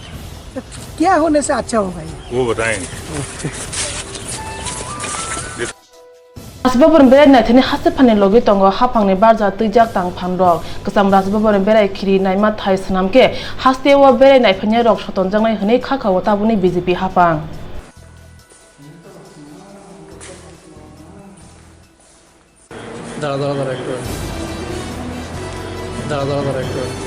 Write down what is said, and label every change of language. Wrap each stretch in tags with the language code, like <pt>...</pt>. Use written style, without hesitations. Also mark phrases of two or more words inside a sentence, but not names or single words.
<hi>तो क्या होने से अच्छा होगा ये? वो बताएंगे।</hi> <brx>राजभवन बेराय नायथनि हासेफानि लगे तंगो हाफांनि बारजा तैजाक तां फानरक कसाम राजभवन बेराय खिरि नायमा थाइ सनामके हास्तेवा बेराय नायफानि रक सतनजांनाय हनै खाखाव ताबुनि बीजेपी हाफां</brx> <bn>दादा একটু</bn>